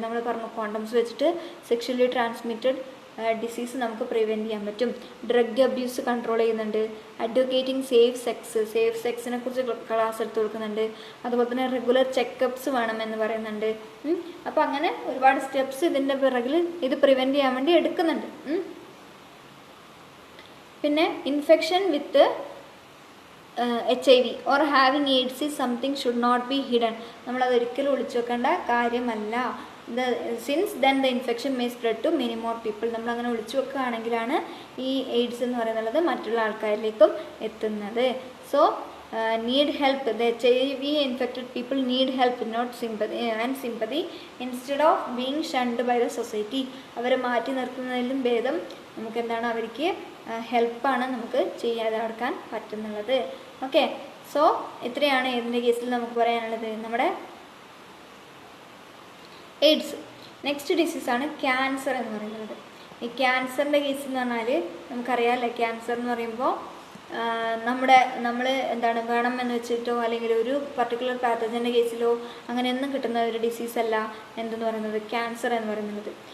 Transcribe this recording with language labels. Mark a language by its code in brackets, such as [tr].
[ml] നമ്മൾ പറഞ്ഞു കോണ്ടംസ് വെച്ചിട്ട് സെക്ഷലി ട്രാൻസ്മിറ്റഡ് ഡിസീസ് നമുക്ക് പ്രിവെൻറ്റ് ചെയ്യാൻ പറ്റും. ഡ്രഗ് അബ്യൂസ് കൺട്രോൾ ചെയ്യുന്നുണ്ട്. അഡ്വക്കേറ്റിംഗ് സേഫ് സെക്സിനെ കുറിച്ച് ക്ലാസ് എടുത്ത് കൊടുക്കുന്നുണ്ട്. അതുപോലെ തന്നെ റെഗുലർ ചെക്കപ്സ് വേണമെന്ന് പറയുന്നുണ്ട്. അപ്പോൾ അങ്ങനെ ഒരുപാട് സ്റ്റെപ്സ് ഇതിൻ്റെ പിറകിൽ ഇത് പ്രിവെൻറ്റ് ചെയ്യാൻ വേണ്ടി എടുക്കുന്നുണ്ട്. [en] പിന്നെ infection with HIV or having AIDS is something should not be hidden. [ml] നമ്മളതൊരിക്കലും ഒളിച്ചു വെക്കേണ്ട കാര്യമല്ല. [en] Since then the infection may spread to many more people. [ml] നമ്മളങ്ങനെ ഒളിച്ചു വെക്കുകയാണെങ്കിലാണ് ഈ എയ്ഡ്സ് എന്ന് പറയുന്നത് മറ്റുള്ള ആൾക്കാരിലേക്കും എത്തുന്നത്. [en] So need help. The HIV infected people need help, not sympathy instead of being shunned by the society. [ml] അവരെ മാറ്റി നിർത്തുന്നതിലും ഭേദം നമുക്ക് എന്താണ്, അവർക്ക് ഹെൽപ്പാണ് നമുക്ക് ചെയ്യാതെ നടക്കാൻ പറ്റുന്നുള്ളത്. ഓക്കെ, സോ ഇത്രയാണ് ഇതിൻ്റെ കേസിൽ നമുക്ക് പറയാനുള്ളത്, നമ്മുടെ എയ്ഡ്സ്. നെക്സ്റ്റ് ഡിസീസാണ് ക്യാൻസർ എന്ന് പറയുന്നത്. ഈ ക്യാൻസറിൻ്റെ കേസ് എന്ന് പറഞ്ഞാൽ നമുക്കറിയാമല്ലേ, ക്യാൻസർ എന്ന് പറയുമ്പോൾ നമ്മൾ എന്താണ് വേണം എന്ന് വെച്ചിട്ടോ അല്ലെങ്കിൽ ഒരു പർട്ടിക്കുലർ പാത്തജൻ്റെ കേസിലോ അങ്ങനെയൊന്നും കിട്ടുന്ന ഒരു ഡിസീസല്ല എന്തെന്ന് പറയുന്നത്, ക്യാൻസർ എന്ന് പറയുന്നത്.